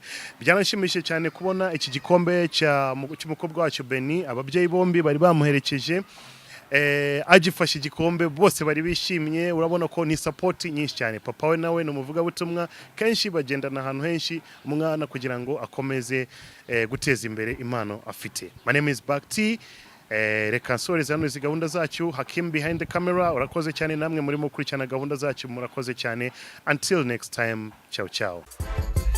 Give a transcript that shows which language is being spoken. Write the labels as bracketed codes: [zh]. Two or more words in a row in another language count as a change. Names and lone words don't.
[rw] Byanashimishije cyane kubona iki gikombe cy'umukobwa wacu Beni. Ababyeyi bombi bari bamuherekeje, agifashe igikombe, bose bari bishimye. Urabona ko ni support nyinshi cyane. Papa we nawe ni umuvugabutumwa, kenshi bagendana ahantu henshi umwana kugira ngo akomeze guteza imbere impano afite. [en] My name is Bakti. [rw] Reka nsoreze hano izi gahunda zacu. [en] Hakim behind the camera. [rw] Urakoze cyane, namwe murimo gukurikirana gahunda zacu murakoze cyane. [en] Until next time, [it] ciao ciao.